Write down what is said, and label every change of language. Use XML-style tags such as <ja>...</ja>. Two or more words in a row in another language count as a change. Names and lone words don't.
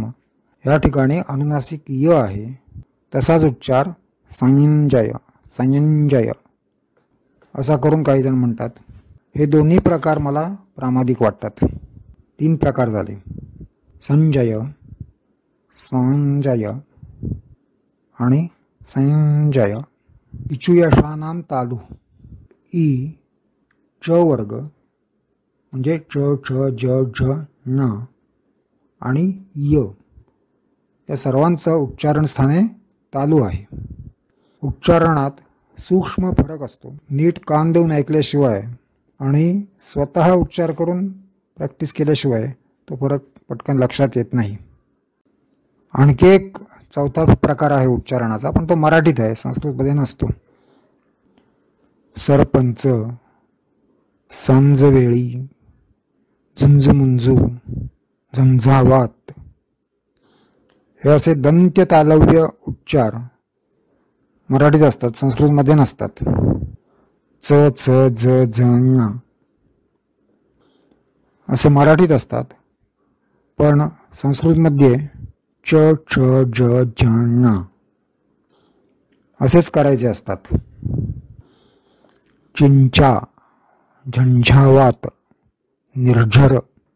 <mr>या ठिकाणी अनुनासिक य आहे, तसाच उच्चार संजय, संजय असा करून काही जण म्हणतात. हे दोन्ही प्रकार मला प्रामाणिक वाटतात. 3 प्रकार झाले. संजय, संजय आणि संजय.</mr> <sa>इचुयशानाम तालु.</sa> <mr>ई च वर्ग म्हणजे च, च, ज, झ, न आणि य या सर्वांचं उच्चारण स्थाने तालू आहे. उच्चारणात सूक्ष्म फरक असतो. नीट कान देऊन ऐकल्याशिवाय आणि स्वतः उच्चार करून प्रॅक्टिस केल्याशिवाय तो फरक पटकन लक्षात येत नाही. आणखी एक चौथा प्रकार आहे उच्चारणाचा, पण तो मराठीत आहे, संस्कृतमध्ये नसतो. सरपंच, सांजवेळी, झुंजुमुंजू, झंझावात हे असे दंत्य तालव्य उच्चार मराठीत असतात, संस्कृतमध्ये नसतात. च, च, ज, झ, ञ असे मराठीत असतात, पण संस्कृतमध्ये च, च, ज, झ, ञ असेच करायचे असतात. चिंचा, झंझावात, निर्झर</mr>